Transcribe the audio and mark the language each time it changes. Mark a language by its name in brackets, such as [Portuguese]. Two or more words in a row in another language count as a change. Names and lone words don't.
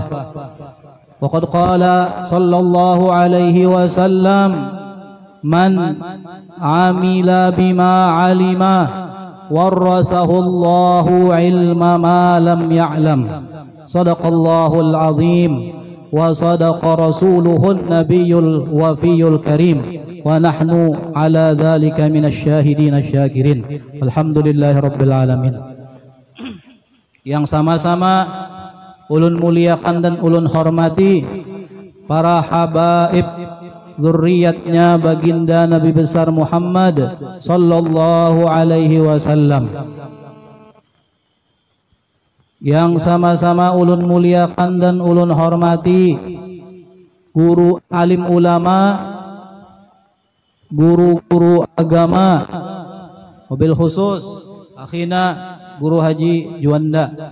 [Arabic] وقد قال صلى الله عليه وسلم من عمل بما علم ورثه الله علم ما لم يعلم. صدق الله العظيم وصدق رسوله النبي الوفي الكريم ونحن على ذلك من الشاهدين الشاكرين. الحمد لله رب العالمين. [Banjar] Yang sama-sama ulun muliakan dan ulun hormati para habaib zurriyatnya baginda Nabi besar Muhammad [Arabic] صلى الله عليه وسلم. [Banjar] Yang sama-sama ulun muliakan dan ulun hormati guru alim ulama, guru-guru agama, [Arabic] وبالخصوص أخينا [Banjar] Guru Haji Juanda.